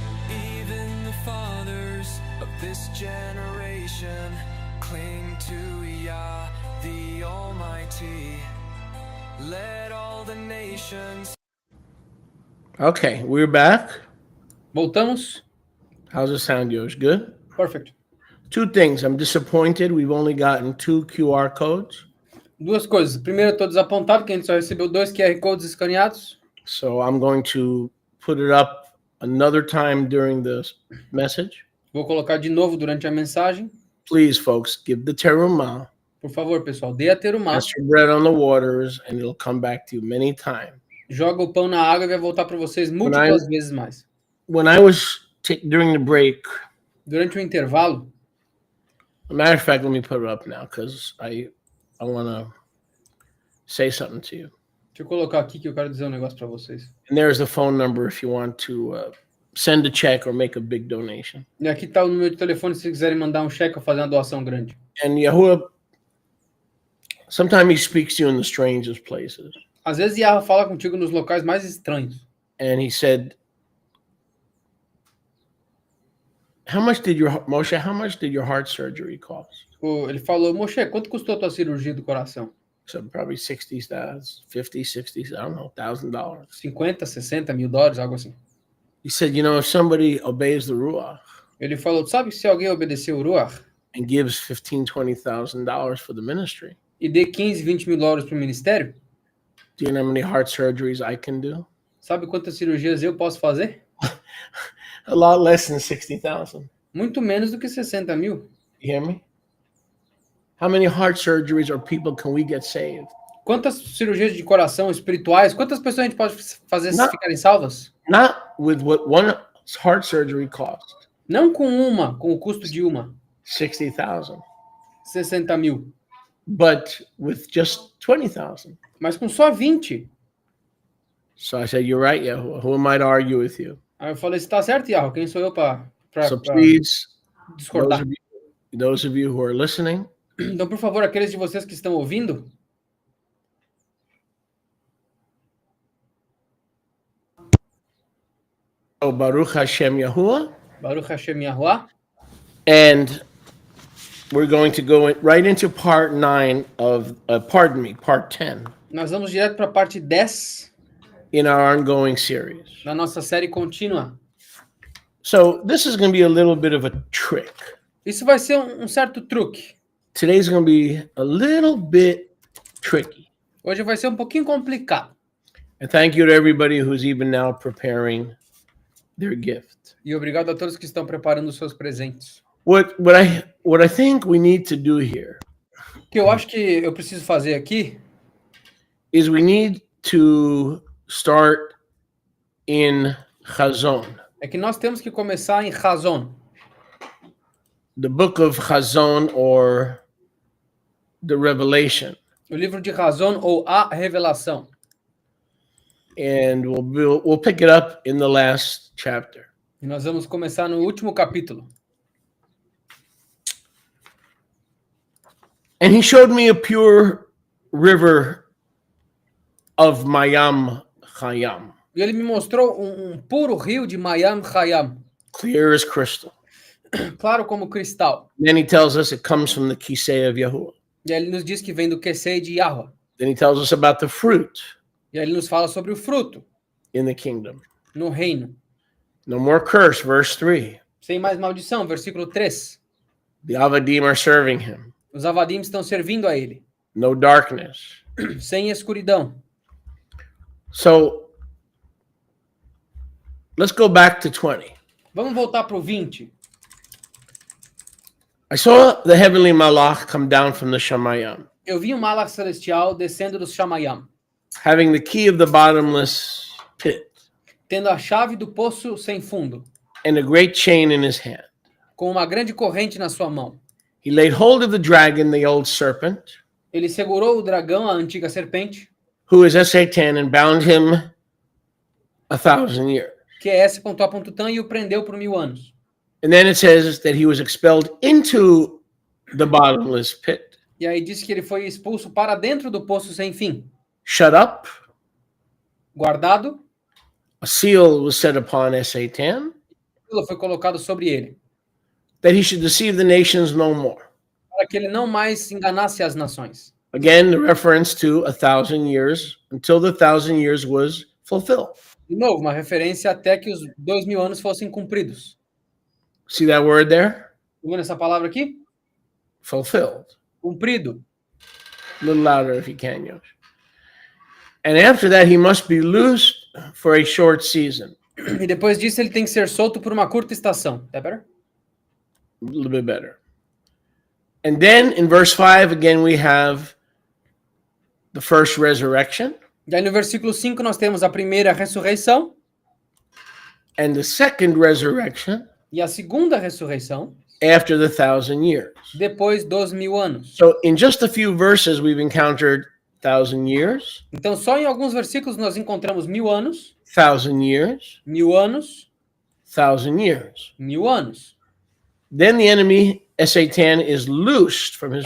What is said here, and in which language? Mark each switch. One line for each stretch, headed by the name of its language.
English: Even the fathers of this generation cling to Yah, the Almighty. Let all the nations. Okay, we're back.
Portuguese: Voltamos.
English: How's it sound, yours? Good? Perfect. Two things. I'm disappointed. We've only gotten 2 QR codes.
Portuguese: Duas coisas. Primeiro, eu tô desapontado que a gente só recebeu 2 QR Codes escaneados.
English: So I'm going to put it up another time during the message.
Portuguese: Vou colocar de novo durante a mensagem.
English: Please, folks, give the terumah,
Portuguese: Por favor, pessoal, dê a terumá.
English: cast your bread on the waters, and it'll come back to you many times.
Portuguese: Joga o pão na água e vai voltar para vocês múltiplas vezes mais.
English: When I was during the break,
Portuguese: Durante o intervalo,
English: a matter of fact, let me put it up now because I want to say something to you.
Portuguese: deixa eu colocar aqui que eu quero dizer um negócio para vocês.
English: And there's the phone number if you want to send a check or make a big donation.
Portuguese: E aqui está o número de telefone se quiserem mandar um cheque ou fazer uma doação grande.
English: And Yahuwah, sometimes he speaks to you in the strangest places.
Portuguese: Às vezes Yahweh fala contigo nos locais mais estranhos.
English: And he said, how much did your heart surgery cost?
Portuguese: Ele falou, Moshe, quanto custou a tua cirurgia do coração?
English: So probably 60,000, 50, 60, I don't know, $1,000.
Portuguese: 50, 60 mil dólares, algo assim.
English: He said, if somebody obeys the Ruach
Portuguese: Ele falou, sabe se alguém obedecer o Ruach
English: and gives $15,000, $20,000 for the ministry,
Portuguese: e dê 15, 20 mil dólares para o ministério,
English: do you know how many heart surgeries I can do?
Portuguese: sabe quantas cirurgias eu posso fazer?
English: A lot less than 60,000.
Portuguese: Muito menos do que 60 mil.
English: You hear me? How many heart surgeries or people can we get saved?
Portuguese: Quantas cirurgias de coração espirituais, quantas pessoas a gente pode fazer Não. ficarem salvas?
English: Not with what one heart surgery cost,
Portuguese: Não com o custo de uma,
English: 60,000,
Portuguese: 60 mil,
English: but with just 20,000.
Portuguese: mas com só 20.
English: So I said, you're right, Yahuwah. Who am I to argue with you?
Portuguese: Aí eu falei, você tá certo, Yahweh, quem sou eu para
English: So please,
Portuguese: discordar?
English: those of you who are listening,
Portuguese: Então, por favor, aqueles de vocês que estão ouvindo,
Hebrew: Baruch Hashem Yahuwah, Baruch Hashem Yahuwah,
English: and we're going to go right into part 9 of, part 10
Portuguese: nós vamos direto para a parte 10
English: in our ongoing series.
Portuguese: da nossa série contínua.
English: So this is going to be a little bit of a trick.
Portuguese: Isso vai ser um certo truque.
English: Today's going to be a little bit tricky.
Portuguese: Hoje vai ser um pouquinho complicado.
English: And thank you to everybody who's even now preparing their gift.
Portuguese: E obrigado a todos que estão preparando os seus presentes.
English: What I think we need to do here
Portuguese: O que eu acho que eu preciso fazer aqui
English: is we need to start in Chazon,
Portuguese: é que nós temos que começar em Chazon,
English: the book of Chazon or the Revelation.
Portuguese: o livro de Chazon ou a Revelação.
English: And we'll pick it up in the last chapter.
Portuguese: E nós vamos começar no último capítulo.
English: And he showed me a pure river of Mayam Chayam.
Portuguese: E E ele me mostrou um puro rio de Mayam Hayam,
English: clear as crystal.
Portuguese: claro como cristal.
English: Then he tells us it comes from the Kisei of Yahuwah.
Portuguese: E aí ele nos diz que vem do Kesei de Yahweh.
English: Then he tells us about the fruit
Portuguese: E aí ele nos fala sobre o fruto
English: in the kingdom.
Portuguese: no reino.
English: No more curse, verse 3.
Portuguese: Sem mais maldição, versículo 3.
English: The Avadim are serving him.
Portuguese: Os Avadim estão servindo a ele,
English: No darkness.
Portuguese: sem escuridão.
English: So let's go back to 20.
Portuguese: Vamos voltar para o 20.
English: I saw the heavenly malach come down from the Shamayim,
Portuguese: Eu vi um malach celestial descendo dos Shamayam,
English: having the key of the bottomless pit
Portuguese: tendo a chave do poço sem fundo,
English: and a great chain in his hand.
Portuguese: com uma grande corrente na sua mão.
English: He laid hold of the dragon, the old serpent,
Portuguese: Ele segurou o dragão, a antiga serpente,
English: who is Satan, and bound him 1,000 years.
Portuguese: que é S.A.Tan, e o prendeu por 1000 anos.
English: And then it says that he was expelled into the bottomless pit,
Portuguese: E aí diz que ele foi expulso para dentro do poço sem fim.
English: shut up.
Portuguese: Guardado,
English: A seal was set upon Satan,
Portuguese: foi colocado sobre ele,
English: that he should deceive the nations no more.
Portuguese: para que ele não mais enganasse as nações.
English: Again, the reference to 1,000 years until the 1,000 years was fulfilled.
Portuguese: De novo, uma referência até que os 2000 anos fossem cumpridos.
English: See that word there?
Portuguese: Tá vendo essa palavra aqui?
English: Fulfilled.
Portuguese: Cumprido.
English: A little louder if you can, Yosh. And after that, he must be loosed for a short season.
Portuguese: E depois disso ele tem que ser solto por uma curta estação. Tá
English: better? A little bit better. And then in verse 5, again, we have the first resurrection
Portuguese: Daí no versículo 5 nós temos a primeira ressurreição
English: and the second resurrection
Portuguese: e a segunda ressurreição
English: after the 1,000 years.
Portuguese: depois dos 1000 anos.
English: So in just a few verses, we've encountered 1,000 years,
Portuguese: Então só em alguns versículos nós encontramos 1000 anos,
English: 1,000 years,
Portuguese: 1000 anos,
English: 1,000 years.
Portuguese: 1000 anos.
English: Then the enemy, Satan, is loosed from his